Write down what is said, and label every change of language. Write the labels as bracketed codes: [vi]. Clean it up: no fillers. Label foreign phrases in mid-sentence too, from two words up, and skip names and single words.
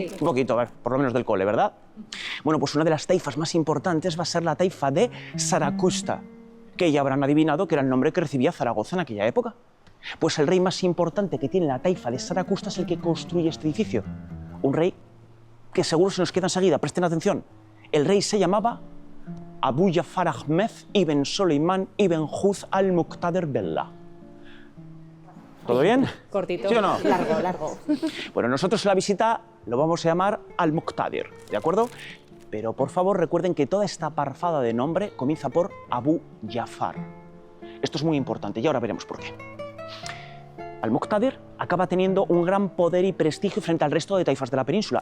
[es] Un poquito, a ver, por lo menos del cole, ¿verdad? Bueno, pues una de las taifas más importantes va a ser la taifa de Zaragoza, que ya habrán adivinado que era el nombre que recibía Zaragoza en aquella época. Pues el rey más importante que tiene la taifa de Zaragoza es el que construye este edificio. Un rey que seguro se nos queda enseguida, presten atención. El rey se llamaba Abu Jafar Ahmed ibn Soleiman ibn Huz al-Muqtadir Billah. ¿Todo bien? Cortito. ¿Sí o no? Largo. Bueno, nosotros en la visita lo vamos a llamar al-Muqtadir, ¿de acuerdo? Pero por favor recuerden que toda esta parfada de nombre comienza por Abu Jafar. Esto es muy importante y ahora veremos por qué. Al-Muqtadir acaba teniendo un gran poder y prestigio frente al resto de taifas de la península.